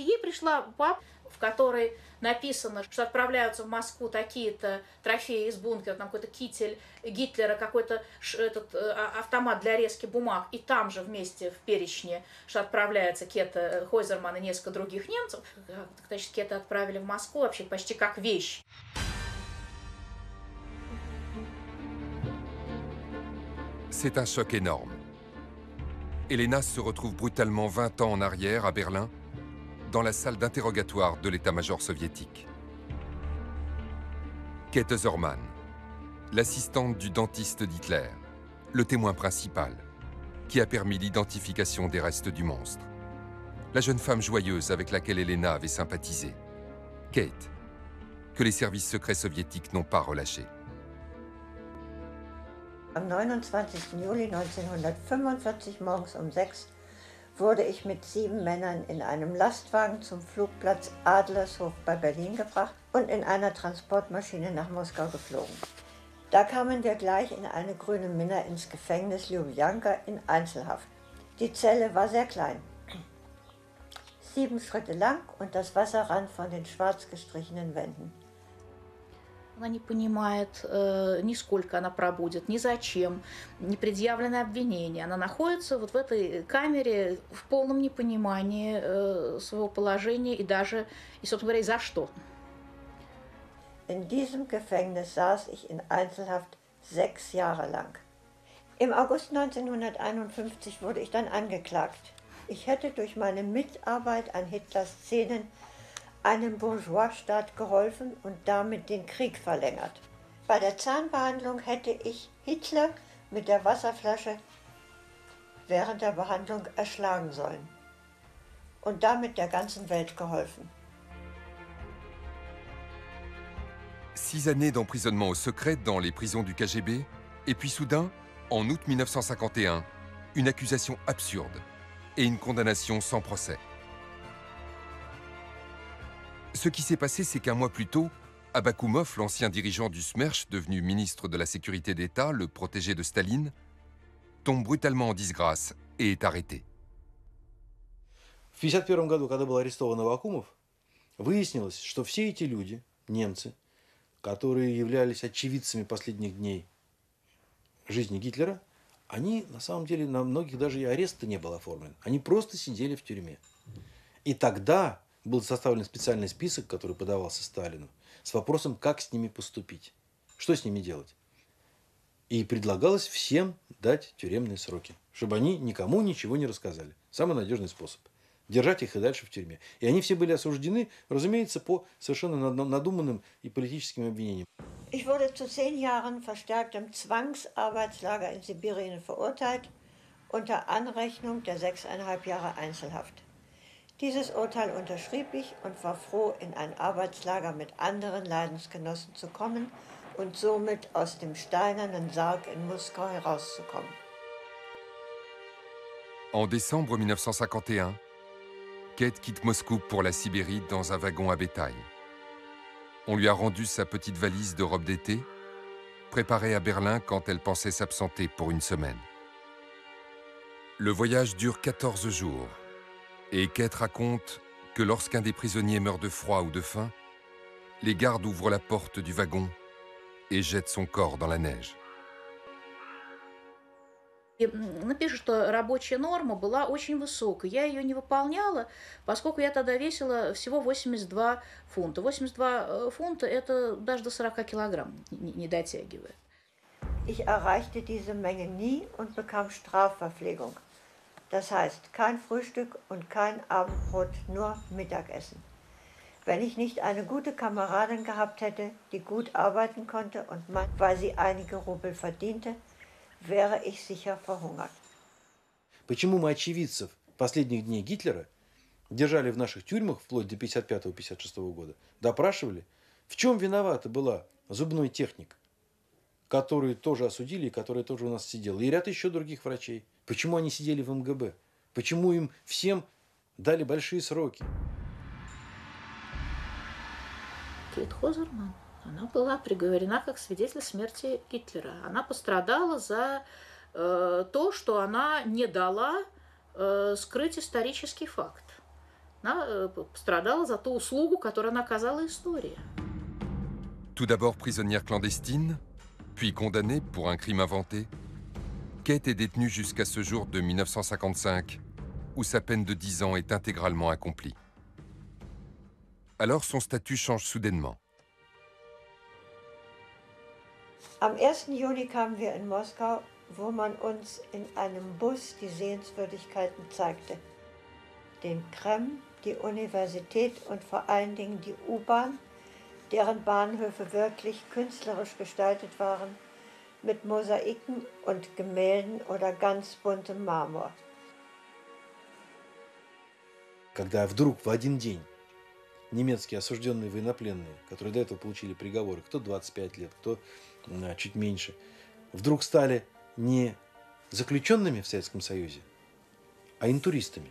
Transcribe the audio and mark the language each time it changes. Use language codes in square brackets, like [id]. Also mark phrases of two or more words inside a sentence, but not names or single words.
[ru] Ей пришла папка, в которой написано, что отправляются в Москву такие-то трофеи из бункера, там какой-то китель Гитлера, какой-то автомат для резки бумаг, и там же вместе в перечне, что отправляется Кета Хойзерман и несколько других немцев. Значит, Кета отправили в Москву вообще почти как вещь. [fr] C'est un choc énorme. Elena se retrouve brutalement 20 ans en arrière à Berlin, dans la salle d'interrogatoire de l'état-major soviétique. Käthe Zormann, l'assistante du dentiste d'Hitler, le témoin principal, qui a permis l'identification des restes du monstre. La jeune femme joyeuse avec laquelle Elena avait sympathisé. Kate, que les services secrets soviétiques n'ont pas relâchée. [de] Am 29. Juli 1945 morgens um 6 wurde ich mit 7 Männern in einem Lastwagen zum Flugplatz Adlershof bei Berlin gebracht und in einer Transportmaschine nach Moskau geflogen. Da kamen wir gleich in eine grüne Minna ins Gefängnis Lubjanka in Einzelhaft. Die Zelle war sehr klein, 7 Schritte lang und das Wasser rann von den schwarz gestrichenen Wänden. [ru] Она не понимает, ни сколько она пробудет, ни зачем, не предъявлены обвинения. Она находится вот в этой камере в полном непонимании своего положения и даже, и, собственно говоря, за что. [de] In diesem Gefängnis saß ich in Einzelhaft 6 Jahre lang. Im August 1951 wurde ich dann angeklagt. Ich hätte durch meine Mitarbeit an Hitlers Szenen einem Bourgeoisstaat geholfen und damit den Krieg verlängert. Bei der Zahnbehandlung hätte ich Hitler mit der Wasserflasche während der Behandlung erschlagen sollen und damit der ganzen Welt geholfen. [fr] 6 années d'emprisonnement au secret dans les prisons du KGB, et puis soudain, en août 1951, une accusation absurde et une condamnation sans procès. Ce qui s'est passé, c'est qu'un mois plus tôt, Abakoumov, l'ancien dirigeant du SMERSH, devenu ministre de la Sécurité d'État, le protégé de Staline, tombe brutalement en disgrâce et est arrêté. [ru] В 1951 году, когда был арестован Авакумов, выяснилось, что все эти люди, немцы, которые являлись очевидцами последних дней жизни Гитлера, они, на самом деле, на многих даже и ареста не был оформлен. Они просто сидели в тюрьме. И тогда был составлен специальный список, который подавался Сталину, с вопросом, как с ними поступить, что с ними делать. И предлагалось всем дать тюремные сроки, чтобы они никому ничего не рассказали. Самый надежный способ. Держать их и дальше в тюрьме. И они все были осуждены, разумеется, по совершенно надуманным и политическим обвинениям. [de] Ich wurde zu 10 Jahren verstärktem Zwangsarbeitslager in Sibirien verurteilt, unter Anrechnung der 6,5 Jahre Einzelhaft. Dieses Urteil unterschrieb ich und war froh, in ein Arbeitslager mit anderen Leidensgenossen zu kommen und somit aus dem steinernen Sarg in Moskau herauszukommen. [fr] En décembre 1951, Kate quitte Moscou pour la Sibérie dans un wagon à bétail. On lui a rendu sa petite valise de robe d'été, préparée à Berlin quand elle pensait s'absenter pour une semaine. Le voyage dure 14 jours, et Kate raconte que lorsqu'un des prisonniers meurt de froid ou de faim, les gardes ouvrent la porte du wagon et jettent son corps dans la neige. [ru] И напишет, что рабочая норма была очень высокой. Я ее не выполняла, поскольку я тогда весила всего 82 фунта. 82 фунта – это даже до 40 килограмм не дотягивает. [de] Ich erreichte diese Menge nie und bekam Strafverpflegung. Das heißt, kein Frühstück und kein Abendbrot, nur Mittagessen. Wenn ich nicht eine gute Kameradin gehabt hätte, die gut arbeiten konnte und weil sie einige Rubel verdiente, wäre ich sicher verhungert. [ru] Почему мы очевидцев последних дней Гитлера держали в наших тюрьмах вплоть до 1955-1956 года, допрашивали? В чем виновата была зубной техник, который тоже осудили и который тоже у нас сидел, и ряд еще других врачей? Почему они сидели в МГБ? Почему им всем дали большие сроки? Кейт Хозерман, она была приговорена как свидетель смерти Гитлера. Она пострадала за то, что она не дала скрыть исторический факт. Она пострадала за ту услугу, которую она оказала истории. [fr] Tout d'abord prisonnière clandestine, puis condamnée pour un crime inventé, Kate est détenue jusqu'à ce jour de 1955, où sa peine de 10 ans est intégralement accomplie. Alors son statut change soudainement. [de] Am 1. Juni kamen wir in Moskau, wo man uns in einem Bus die Sehenswürdigkeiten zeigte. Den Kreml, die Universität und vor allen Dingen die U-Bahn, deren Bahnhöfe wirklich künstlerisch gestaltet waren, mit Mosaiken und Gemälden oder ganz buntem Marmor. [ru] Когда вдруг в один день немецкие осужденные военнопленные, которые до этого получили приговоры, кто 25 лет, кто чуть меньше, вдруг стали не заключенными в Советском Союзе, а интуристами.